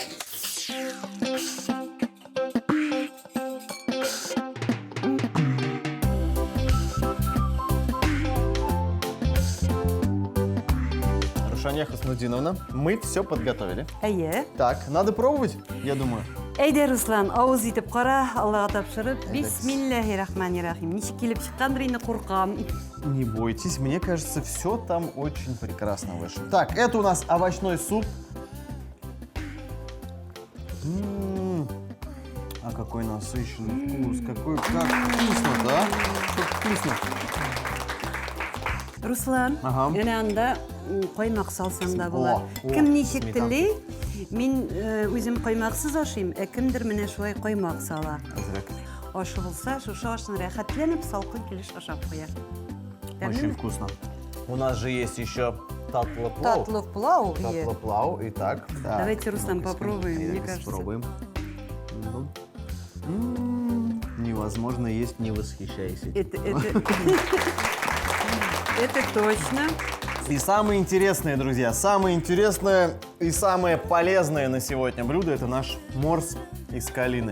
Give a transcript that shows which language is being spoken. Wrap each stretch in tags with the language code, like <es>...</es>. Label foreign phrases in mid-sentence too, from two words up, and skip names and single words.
<ru>Рушания Хаснудиновна, мы все подготовили.</ru> <tt>Әйе.</tt> <ru>Так, надо пробовать, я думаю.</ru> <tt>Әйдә, Руслан, ауыз итеп қара, Аллаға тапшырып.</tt> <ar>بسم الله الرحمن الرحيم.</ar> <tt>Ничек килеп чыккандыр, инде куркам.</tt> <ru>Не бойтесь, мне кажется, все там очень прекрасно вышло. Так, это у нас овощной суп. А какой насыщенный вкус, как вкусно, да? Как вкусно.</ru> <tt>Руслан, Ага. әнә анда каймак салсаң да була. О, Кем ничек</tt> <ru>сметанка.</ru> <tt>телей? Мин үзем каймаксыз ашыйм, ә кемдер менә шулай каймак сала.</tt> <ru>Зря.</ru> <tt>Ашы булса, шушы ашны рәхәтләнеп салкын килеш ашап куя.</tt> <ru>Очень вкусно. У нас же есть еще</ru> <tt>татлы плау. Татлы плау. Е. Татлы плау.</tt> <ru>Итак, так, Давайте, Рустам, ну-ка, попробуем, мне давайте кажется. Попробуем. Ну. Невозможно есть, не восхищаясь этим. Это точно. И самое интересное, друзья, самое интересное и самое полезное на сегодня блюдо – это наш морс из калины.</ru>